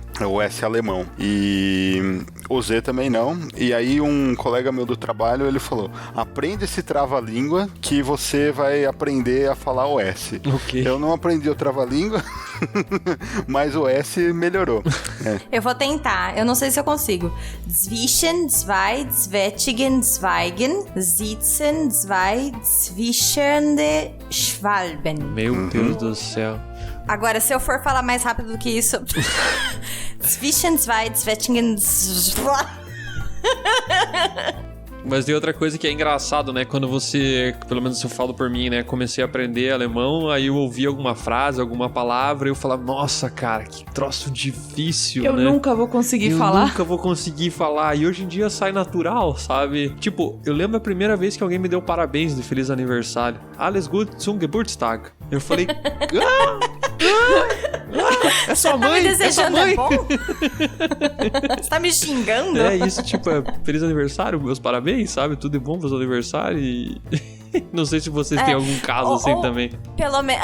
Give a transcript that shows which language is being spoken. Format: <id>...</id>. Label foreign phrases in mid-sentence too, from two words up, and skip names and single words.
<pt>O S alemão. E o Z também não. E aí um colega meu do trabalho, ele falou, aprende esse trava-língua que você vai aprender a falar o S. Okay. Eu não aprendi o trava-língua, mas o S melhorou. Eu vou tentar, eu não sei se eu consigo.</pt> <de>Zwischen zwei Zwetschgen Zweigen sitzen zwei zwischende Schwalben.</de> <pt>Meu Deus do céu. Agora, se eu for falar mais rápido do que isso...</pt> <de>Zwischen zwei Zwetschgen</de> <pt>Mas tem outra coisa que é engraçado, né? Quando você, pelo menos eu falo por mim, né? Comecei a aprender alemão, aí eu ouvi alguma frase, alguma palavra, e eu falava, nossa, cara, que troço difícil, né? Eu nunca vou conseguir falar. Nunca vou conseguir falar. E hoje em dia sai natural, sabe? Tipo, eu lembro a primeira vez que alguém me deu parabéns de feliz aniversário.</pt> <de>Alles gut zum Geburtstag.</de> <pt>Eu falei, é sua mãe, tá me desejando, é sua mãe. É bom? Você tá me xingando? É isso, tipo, feliz aniversário, meus parabéns, sabe? Tudo de bom pro seu aniversário e... Não sei se vocês têm algum caso assim também. Pelo menos...</pt>